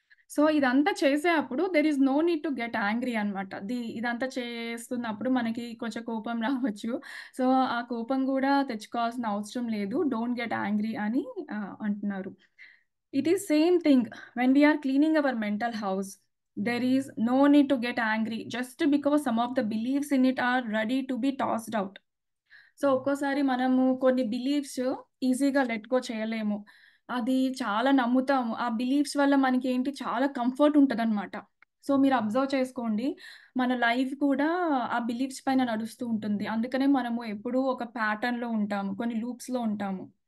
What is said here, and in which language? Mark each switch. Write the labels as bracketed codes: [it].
[te] So, ఇదంతా చేసే అప్పుడు [en] There is no need to get angry అనమాట. [te] ఇదంతా చేస్తున్నప్పుడు మనకి కొంచెం కోపం రావచ్చు. సో, ఆ కోపం గూడా తెచ్చుకోవాల్సిన అవసరం లేదు. [en] don't get angry [te] అని అంటున్నారు. [en] It is same thing when we are cleaning our mental house. There is no need to get angry just because some of the beliefs in it are ready to be tossed out. [te] So, ఒక్కోసారి మనము కొన్ని beliefs ఈజీగా let go చేయలేము. అది చాలా నమ్ముతాము. ఆ beliefs వల్ల మనకేంటి చాలా కంఫర్ట్ ఉంటదనమాట. సో, మీరు అబ్జర్వ్ చేసుకోండి. మన లైఫ్ కూడా ఆ బిలీఫ్స్ పైన నడుస్తూ ఉంటుంది. అందుకనే మనము ఎప్పుడూ ఒక ప్యాటర్న్‌లో ఉంటాము. కొన్ని లూప్స్‌లో ఉంటాము.